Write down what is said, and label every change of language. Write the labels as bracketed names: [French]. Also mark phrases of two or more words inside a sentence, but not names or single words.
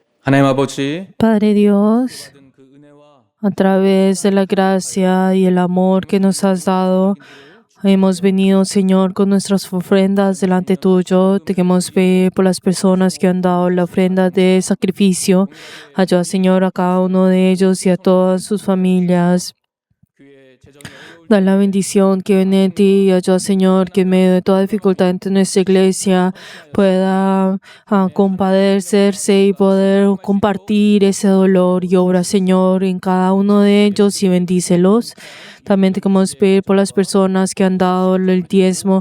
[Korean] 하나님 아버지, [Spanish] Padre Dios, [Korean] 받은 그 은혜와 [Spanish] a través de la gracia y el amor que nos has dado, hemos venido, Señor, con nuestras ofrendas delante tuyo. Te queremos pedir por las personas que han dado la ofrenda de sacrificio. Ayuda, Señor, a cada uno de ellos y a todas sus familias. [Korean] 교회의 재정이 어려울 [Spanish] Da la bendición que viene de ti y ayuda, Señor, que en medio de toda dificultad entre nuestra iglesia pueda compadecerse y poder compartir ese dolor y obra, Señor, en cada uno de ellos y bendícelos. También te queremos pedir por las personas que han dado el diezmo.